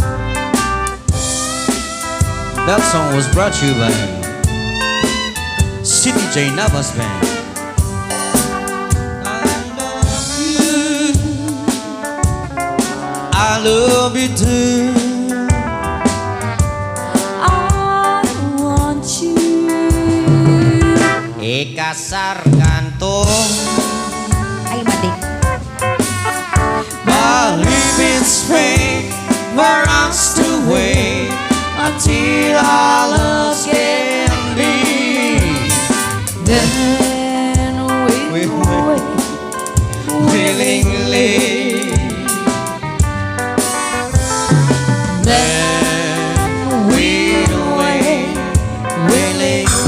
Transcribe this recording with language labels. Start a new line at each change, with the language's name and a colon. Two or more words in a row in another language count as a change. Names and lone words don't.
English: That song was brought to you by City J Navas Band. I love you too. I want you.
Indonesian: Kasar gantung. Ayo batik.
English: But if it's fate for us to wait until our loves can be, Then we'll wait willingly. Then we'll wait willingly.